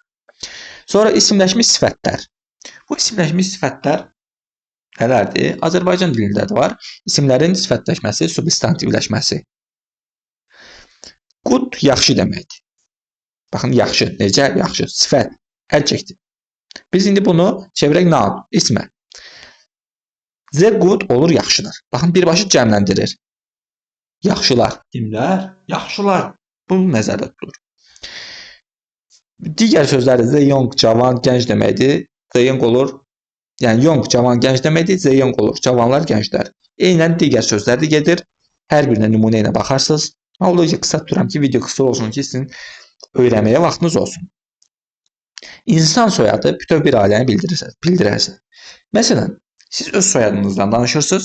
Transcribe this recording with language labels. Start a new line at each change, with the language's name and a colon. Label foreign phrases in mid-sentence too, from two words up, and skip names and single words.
Azerbaijani: Sonra isimləşmiş sifətlər. Bu isimləşmiş sifətlər nələrdir? Azərbaycan dilində də var. İsimlərin sifətləşməsi, substantivləşməsi. Good yaxşı deməkdir. Baxın, yaxşı. Necə? Yaxşı. Sifət. Adjective. Biz indi bunu çevirək noun, ismə.
English: The good
Azerbaijani: olur yaxşılar. Baxın, birbaşa cəmləndirir. Yaxşılar. Kimlər? Yaxşılar. Bu nəzərdə tutulur. Digər sözlərdə
English: the young,
Azerbaijani: cavan, gənc deməkdir.
English: The young
Azerbaijani: olur. Yəni young, cavan, gənc deməkdir.
English: The young
Azerbaijani: olur. Cavanlar, gənclər. Eynən digər sözlər də gedir. Hər birinə nümunə ilə baxarsınız. Olduqca qısa tuturam ki, video qısa olsun ki, sizin öyrənməyə vaxtınız olsun. İnsan soyadı bütöv bir ailəni bildirərsiniz. Məsələn, siz öz soyadınızdan danışırsınız.